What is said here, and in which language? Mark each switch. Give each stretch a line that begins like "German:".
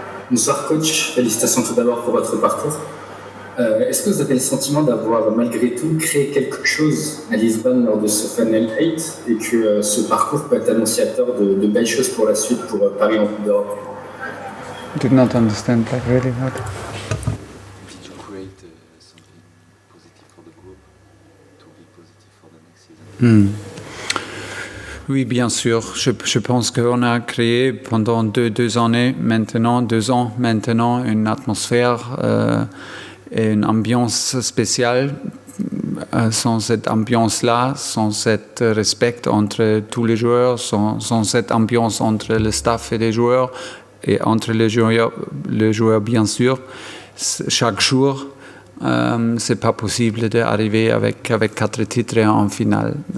French: Bonsoir coach, félicitations tout d'abord pour votre parcours. Est-ce que vous avez le sentiment d'avoir malgré tout créé quelque chose à Lisbonne lors de ce Final 8 et que ce parcours peut être annonciateur de belles choses pour la suite pour Paris en Coupe d'Europe?
English: Did not understand, like really not. Did you create something positive for the group to be positive for the next season?
French: Oui, bien sûr. Je pense qu'on a créé pendant deux ans maintenant, une atmosphère et une ambiance spéciale. Sans cette ambiance-là, sans cet respect entre tous les joueurs, sans cette ambiance entre le staff et les joueurs, et entre les joueurs bien sûr, chaque jour, c'est pas possible d'arriver avec 4 titres en finale.